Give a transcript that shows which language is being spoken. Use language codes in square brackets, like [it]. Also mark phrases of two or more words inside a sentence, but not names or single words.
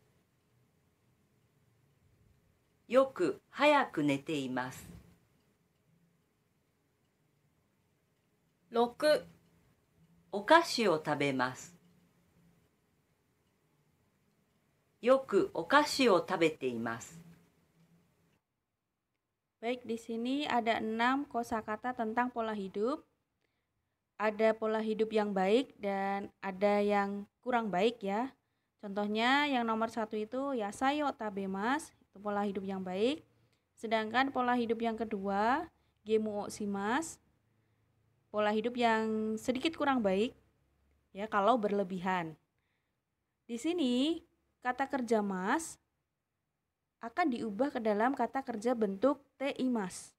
[ja] よく早く寝ています。6、お菓子を食べます。よくお菓子を食べています。 [id] Baik, di sini ada 6 kosakata tentang pola hidup. Ada pola hidup yang baik dan ada yang kurang baik ya. Contohnya yang nomor 1 itu [ja] 野菜を食べます, [id] itu pola hidup yang baik. Sedangkan pola hidup yang kedua, [ja] ゲームをします, [id] pola hidup yang sedikit kurang baik ya kalau berlebihan. Di sini kata kerja mas akan diubah ke dalam kata kerja bentuk teimas.